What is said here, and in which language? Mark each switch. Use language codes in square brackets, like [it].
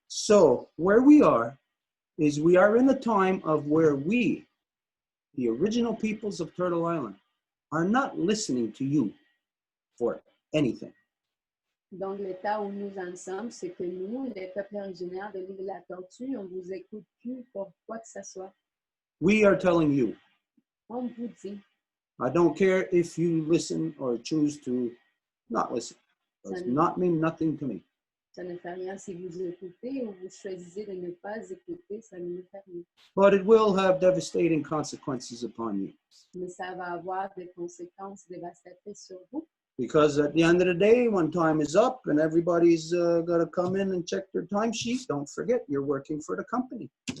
[en] So where we are is we are in a time of where we, the original peoples of Turtle Island, are not listening to you for anything. [fr] Donc l'état où nous en sommes, c'est que nous, les peuples originaires de l'île de la Tortue, on ne vous écoute plus pour quoi que ce soit. [en] We are telling you, [fr] On vous dit, [en] I don't care if you listen or choose to not listen. It does not mean nothing to me. [fr] ça ne fait rien si vous écoutez ou vous choisissez de ne pas écouter, ça ne me fait rien. [en] But it will have devastating consequences upon you. [fr] Mais ça va avoir des conséquences dévastatrices sur vous. [en] Because at the end of the day, when time is up and everybody's got to come in and check their timesheet, don't forget you're working for the company.